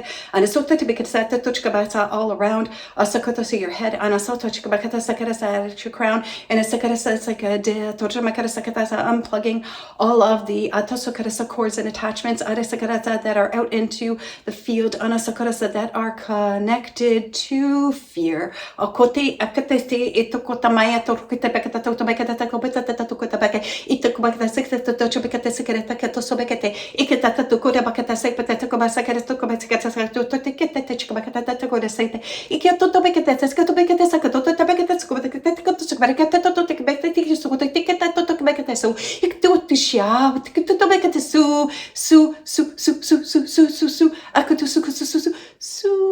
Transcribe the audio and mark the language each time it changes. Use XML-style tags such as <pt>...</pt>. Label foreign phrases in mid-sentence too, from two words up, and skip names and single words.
<en>And it's all around your head. And your crown. And it's like a unplugging all of the cords and attachments that are out into the field that are connected to fear. Ikatatukuda bakata sekata kubasakata kubasakata tiketa chikabakata kuda sete ikioto bekata sekato bekata sakato tabekata skubakata skubakata to tikbekata tikata to tikbekata so iktutisha tikto bekata su akutu su</en>